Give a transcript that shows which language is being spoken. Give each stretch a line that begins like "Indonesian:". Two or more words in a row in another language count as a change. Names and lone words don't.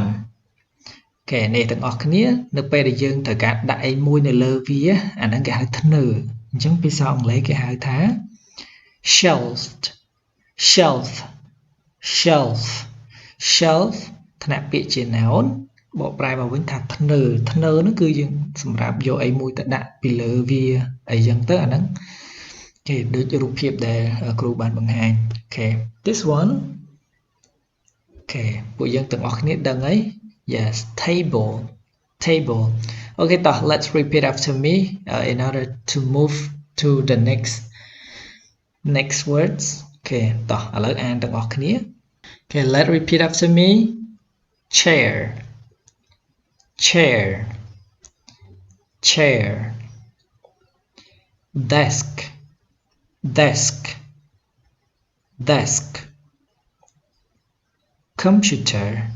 Khmer: Okay, នេះទាំងអស់គ្នានៅពេលដែលយើងត្រូវការដាក់អីមួយនៅលើវាអាហ្នឹងគេហៅធ្នើអញ្ចឹងភាសាអង់គ្លេសគេហៅថា shelf ថ្នាក់ពាក្យជា noun បកប្រែមកវិញថាធ្នើនោះគឺយើងសម្រាប់យកអីមួយទៅដាក់ពីលើវាអីចឹងទៅអាហ្នឹងគេដូចរូបភាពដែលគ្រូបានបង្ហាញ
English: Okay, this one.
Khmer: Okay, ពួកយើងទាំងអស់គ្នាដឹងហើយ
English: Yes, table. Okay, let's repeat after me in order to move to the next words. Okay,
Khmer: ឥឡូវអានទាំងអស់គ្នា
English: Okay, let's repeat after me. Chair. Desk. Computer.